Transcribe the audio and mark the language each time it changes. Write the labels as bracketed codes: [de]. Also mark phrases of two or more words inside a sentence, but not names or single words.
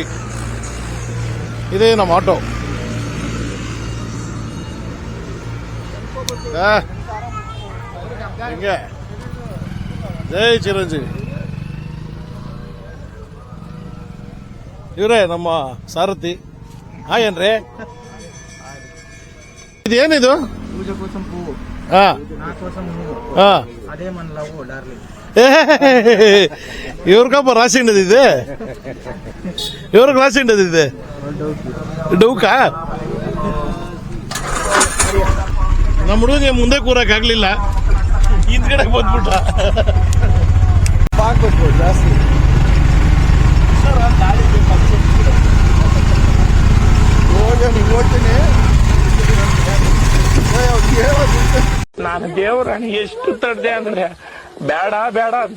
[kn] ಇದೇ ನಮ್ಮ ಆಟೋ. ಹಿಂಗೆ ಜೈ ಚಿರಂಜೀವಿ. ಇವರೇ ನಮ್ಮ ಸಾರಥಿ. ಏನ್ರಿ ಇದೇನಿದು? [te] పూజ కోసం పువ్వు, నా కోసం నువ్వు, అదే మన [en] love darling. [kn] ಇವ್ರಿಗಪ್ಪ ರಾಶಿ ಹಿಂಡದಿದೆ. ಇವ್ರಿಗೆ ರಾಶಿ ಹಿಂಡದಿದೆ. ಡೌಕಾ? ನಮ್ಮ ಹುಡುಗ ಮುಂದೆ ಕೂರಕ್ ಆಗ್ಲಿಲ್ಲ, ಹಿಂದ್ಗಡೆ ಬಂದ್ಬಿಟ್ಟ. ಜಾಸ್ತಿ ನಾನು ದೇವ್ರಣ್ಣ ಎಷ್ಟು ತಡ್ದೆ ಅಂದ್ರೆ ಬೇಡ ಬೇಡ ಅಂತೆ.